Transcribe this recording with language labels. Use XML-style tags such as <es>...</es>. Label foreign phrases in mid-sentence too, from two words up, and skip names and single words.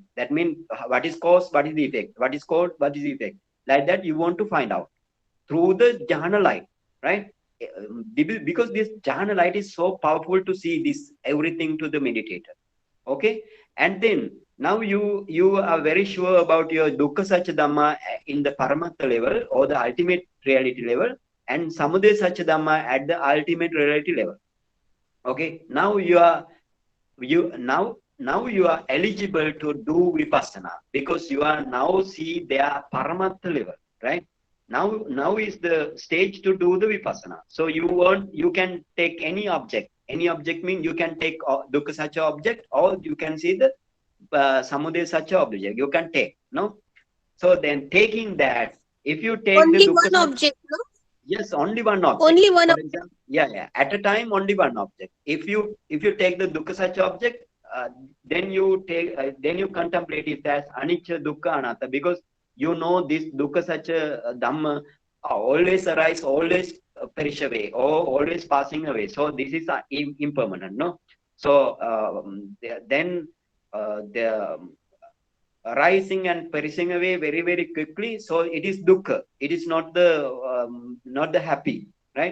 <en>That means what is cause, what is the effect, what is cause, what is the effect. Like that, you want to find out through the jhana light, right? Because this jhana light is so powerful to see this everything to the meditator. Okay, and then now you are very sure about your</en> <pi>dukkha satya dhamma</pi> <en>in the paramattha level or the ultimate reality level, and</en> <pi>samudaya satya dhamma</pi> <en>at the ultimate reality level. Okay, now you are eligible to do vipassana, because you are now see their paramattha level, right? Now is the stage to do the vipassana. So you can take any object. Any object means you can take</en> <pi>dukkha satya</pi> <en>object, or you can see the</en> <pi>samudaya satya</pi> <en>object. You can take, no? So then taking that, if you take the Only dukkha one satya, object, no? yes, only one object. Only one For object. example, yeah. At a time, only one object. If you take the</en> <pi>dukkha satya</pi> <en>object, then you contemplate it as</en> <pi>anicca, dukkha, anatta,</pi> <en>because you know this</en> <pi>dukkha satya dhamma</pi> <en>always arise, always perish away, or always passing away. So this is impermanent, no? So then the rising and perishing away very very quickly, so it is dukkha, it is not the happy, right?</en>